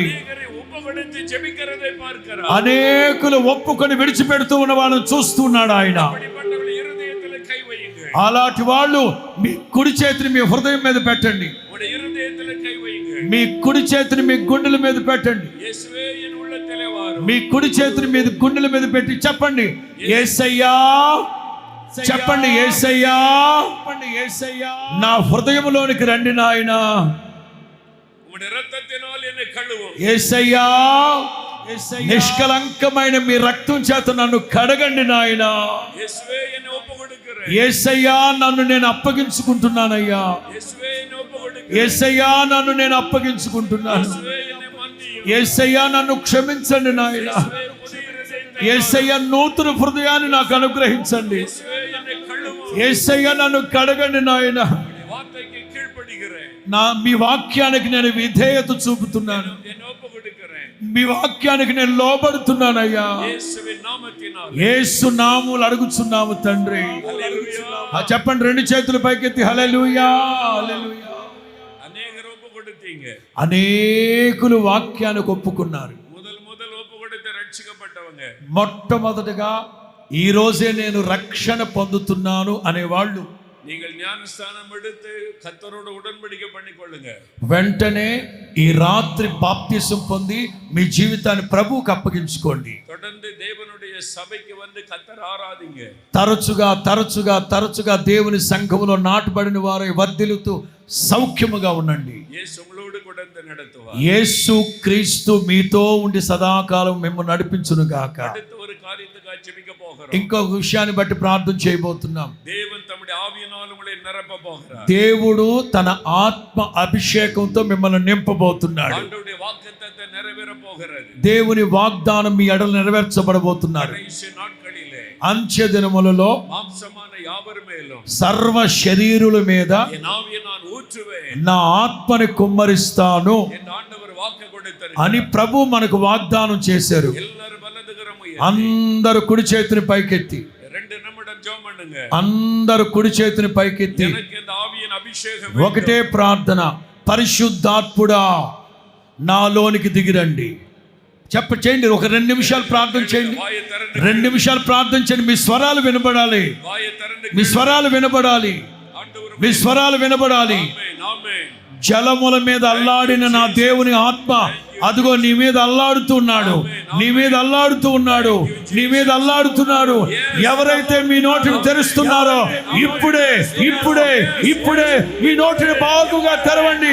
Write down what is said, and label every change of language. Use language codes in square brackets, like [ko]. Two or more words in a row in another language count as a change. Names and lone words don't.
[ta] அநேகரை ஒப்புக்கொடுத்து ஜெபிக்கிறதை பார்க்கிறார். [te] అనేకులు ఒప్పుకొని విడిచిపెడుతూ ఉన్న వాళ్ళని చూస్తూ ఉన్నాడు ఆయన. [ta] அப்படிப்பட்டவர்கள் இருதயத்தில் கை வையுங்க. [te] అలాంటి వాళ్ళు మీ కుడి చేతిని మీ హృదయం మీద పెట్టండి. [ta] உடைய இருதயத்தில் கை வையுங்க. [te] మీ కుడి చేతిని మీ గుండెల మీద పెట్టండి. [ta] இயேசுவே என் உள்ளத்திலே வாரும். [te] మీ కుడి చేతిని మీద గుండెల మీద పెట్టి చెప్పండి, యేసయ్యా. చెప్పండి, యేసయ్యా, నా హృదయంలోనికి రండి నాయనా. [ta] உம்முடைய இரத்தத்தினால் என்னை கழுவும். [te] యేసయ్యా, నిష్కలంకమైన మీ రక్తం చేత నన్ను కడగండి నాయనా. [ta] இயேசுவே என்னை ஒப்புக்கொடுக்கிறேன். [te] యేసయ్యా, నన్ను నేను అప్పగించుకుంటున్నానయ్యా. [ta] இயேசுவே என்னை ஒப்புக்கொடுக்கிறேன். [te] యేసయ్యా, నన్ను నేను అప్పగించుకుంటున్నాను. [ta] இயேசுவே என்னை மன்னியும். [te] యేసయ్యా, నన్ను క్షమించండి నాయనా. [ta] இயேசுவே புதிய இதயத்தை. [te] యేసయ్యా, నూతన హృదయాన్ని నాకు అనుగ్రహించండి. [ta] இயேசுவே என்னை கழுவும். [te] యేసయ్యా, నన్ను కడగండి నాయనా. [ta] உம்முடைய வார்த்தைக்கு கீழ்ப்படிகிறேன். [te] మీ వాక్యానికి నేను విధేయత చూపుతున్నాను. [ta] என்னை ஒப்புக்கொடுக்கிறேன். [te] మీ వాక్యానికి నేను లోబడుతున్నానయ్యా. [ta] இயேசுவின் நாமத்தினால். [te] యేసు నామములో అడుగుచున్నాము తండ్రి. [ta] ஹல்லேலூயா. [te] చెప్పండి, రెండు చేతులు పైకెత్తి హల్లెలూయా, హల్లెలూయా. [ta] அநேகர் ஒப்புக்கொடுத்தீங்க. [te] అనేకులు వాక్యానికి ఒప్పుకున్నారు. [ta] முதல் ஒப்புக்கொடுத்து ரட்சிக்கப்பட்டவங்க. [te] మొట్టమొదటగా ఈ రోజే నేను రక్షణ పొందుతున్నాను అనేవాళ్ళు [ta] நீங்கள் ஞானஸ்தானம் எடுத்து கர்த்தரோடு உடன்படிக்கை பண்ணிக்கொள்ளுங்க. [te] వెంటనే ఈ రాత్రి బాప్తిసం పొంది మీ జీవితాన్ని ప్రభువుకు అప్పగించుకోండి. [ta] தொடர்ந்து தேவனுடைய சபைக்கு வந்து கர்த்தர் ஆராதிங்க. [te] తరచుగా దేవుని సంఘములో నాటబడిన వారై వర్ధిల్లుతూ సౌఖ్యముగా ఉండండి. [ta] இயேசு உங்களோடு கூட நடத்துவார். [te] యేసు క్రీస్తు మీతో ఉండి సదాకాలం మిమ్మల్ని నడిపించును గాక. [ta] அடுத்து ஒரு காரியத்துக்காக ஜெபிக்க போகிறோம். [te] ఇంకొక విషయాన్ని బట్టి ప్రార్థన చేయబోతున్నాం. [ta] தேவன் தம்முடைய ஆவியினால் உங்களை நிரப்ப போகிறார். [te] దేవుడు తన ఆత్మ అభిషేకంతో మిమ్మల్ని నింపబోతున్నాడు. [ta] ஆண்டவருடைய வாக்குத்தத்தத்தை நிறைவேற போகிறது. [te] దేవుని వాగ్దానం మీ ఎడల నెరవేర్చబడబోతున్నారు. [ta] கடைசி நாட்களிலே [te] అంత్య దినములలో [ta] மாம்சமான யாவர் மேலும் [te] సర్వ శరీరుల మీద [ta] என் ஆவியை நான் ஊற்றுவேன். [te] నా ఆత్మని కుమ్మరిస్తాను [ta] என் ஆண்டவர் வாக்கு கொடுத்தார். [te] అని ప్రభు మనకు వాగ్దానం చేశారు. [ta] எல்லாரும் வலதுகரம் உயர்த்தி [te] అందరూ కుడి చేతిని పైకెత్తి, [ta] 2 நிமிடம் ஜெபம் பண்ணுங்க. [te] అందరూ కుడి చేతిని పైకెత్తి [ta] எனக்கு இந்த ஆவியின் అభిషేకం [te] ఒకటే ప్రార్థన, పరిశుద్ధాత్ముడా నాలోనికి దిగిరండి. చేయండి. ఒక 2 నిమిషాలు ప్రార్థన చేయండి. [ta] வாயை திறந்து [te] 2 నిమిషాలు ప్రార్థన చేయండి. మీ స్వరాలు వినబడాలి. [ta] வாயை திறந்து [te] మీ స్వరాలు వినబడాలి. [ta] ஆண்டவர் [te] మీ స్వరాలు వినబడాలి. [ta] ஆமென் ஆமென். [te] జలముల మీద అల్లాడిన నా దేవుని ఆత్మ అదిగో నీ మీద అల్లాడుతున్నాడు. నీ మీద అల్లాడుతూ ఉన్నాడు. ఎవరైతే మీ నోటిని తెరుస్తున్నారో ఇప్పుడే మీ నోటిని బాగుగా తెరవండి.